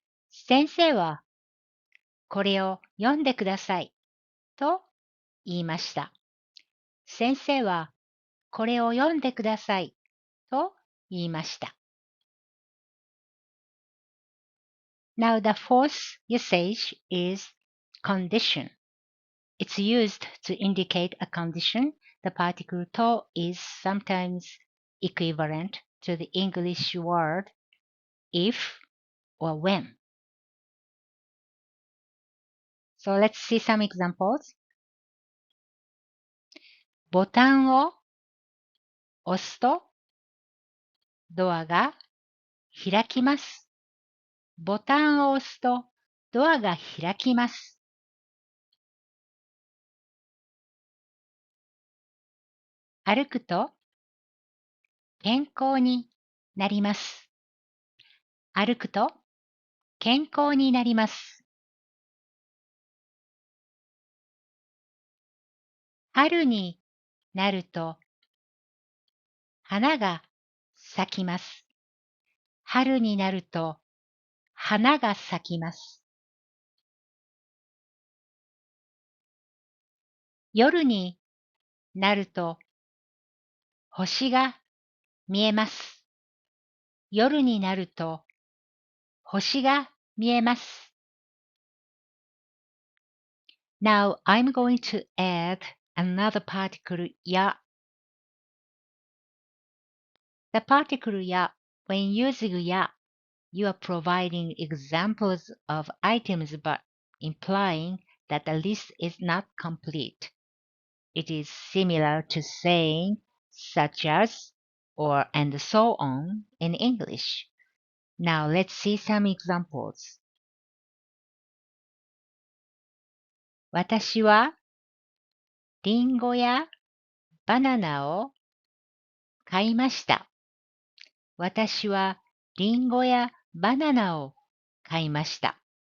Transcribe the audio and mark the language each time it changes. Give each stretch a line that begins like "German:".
Japanese: 先生は、これを読んでください、と言いました。先生は、これを読んでください、と言いました。
English: Now the fourth usage is condition. It's used to indicate a condition. The particle to is sometimes equivalent to the English word if or when. So let's see some examples.
Japanese: ボタンを押すとドアが開きます。ボタンを押すとドアが開きます。歩くと健康になります。歩くと健康になります。春になると花が咲きます。春になると花が咲きます。夜になると星が見えます。夜になると星が見えます。
English: Now I'm going to add another particle ya. The particle ya, when using ya, you are providing examples of items but implying that the list is not complete. It is similar to saying such as or and so on in English. Now let's see some examples.
Japanese: 私はリンゴやバナナを買いました。私はリンゴやバナナを買いました。